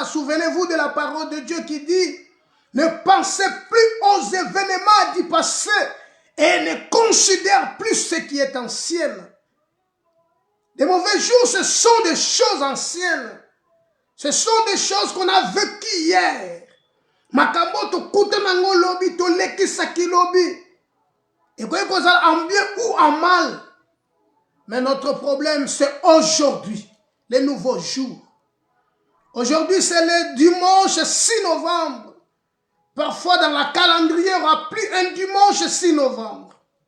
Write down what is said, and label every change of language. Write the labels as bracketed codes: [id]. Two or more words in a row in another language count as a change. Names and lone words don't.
[fr] Souvenez-vous de la parole de Dieu qui dit, ne pensez plus aux événements du passé. Et ne considère plus ce qui est ancien. Les mauvais jours, ce sont des choses anciennes. Ce sont des choses qu'on a vécues hier. [ln] Makambo to kutenango lobi to leki saki lobi. [fr] Et quoi qu'on soit en bien ou en mal. Mais notre problème, c'est aujourd'hui, les nouveaux jours. Aujourd'hui, c'est le dimanche 6 novembre. Parfois, dans la calendrier, on aura plus un dimanche 6 novembre.